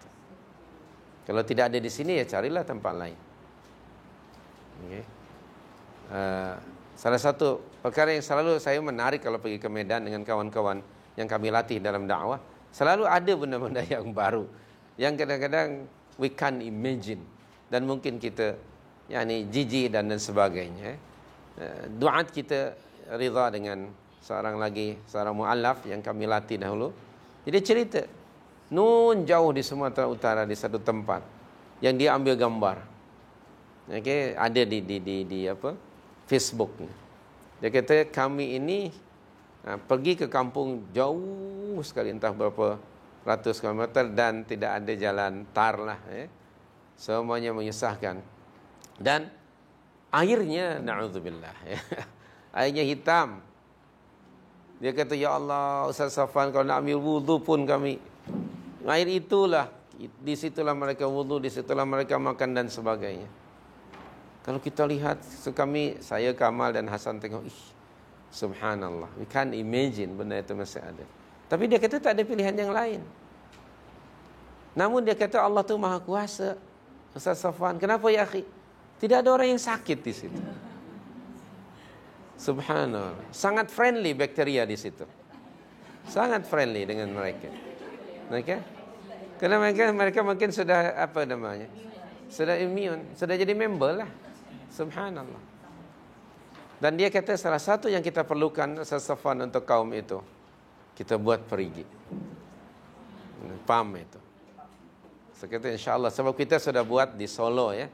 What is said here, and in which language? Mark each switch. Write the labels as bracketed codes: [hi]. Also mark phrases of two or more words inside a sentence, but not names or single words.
[ms] Kalau tidak ada di sini, ya carilah tempat lain. Okay. Salah satu perkara yang selalu saya menarik kalau pergi ke Medan dengan kawan-kawan yang kami latih dalam dakwah, selalu ada benda-benda yang baru yang kadang-kadang [en] we can't imagine, [ms] dan mungkin kita yakni jijik dan sebagainya. Duat kita rida dengan seorang muallaf yang kami latih dahulu. Jadi cerita nun jauh di Sumatera Utara, di satu tempat yang dia ambil gambar. Okay, ada di apa? Facebook. Dia kata kami ini pergi ke kampung jauh sekali, entah berapa ratus kilometer, dan tidak ada jalan tar lah. Semuanya menyusahkan. Dan airnya, na'udzubillah, airnya hitam. Dia kata, ya Allah, Ustaz Safwan, kalau nak ambil wudu pun kami, air itulah, di situlah mereka wudu, di situlah mereka makan dan sebagainya. Kalau kita lihat, saya, Kamal dan Hasan tengok, subhanallah, [en] we can't imagine [ms] benda itu masih ada. Tapi dia kata tak ada pilihan yang lain. Namun dia kata Allah tu maha kuasa. Ustaz Safwan, kenapa [ar] يا أخي? [ms] Tidak ada orang yang sakit di situ. Subhanallah. Sangat friendly bakteria di situ. Sangat friendly dengan mereka. Mereka? Karena mereka mungkin sudah apa namanya? Sudah immune, sudah jadi member lah. Subhanallah. Dan dia kata salah satu yang kita perlukan Safwan untuk kaum itu, kita buat perigi. Pam itu. Saya kata insyaAllah, sebab kita sudah buat di Solo ya.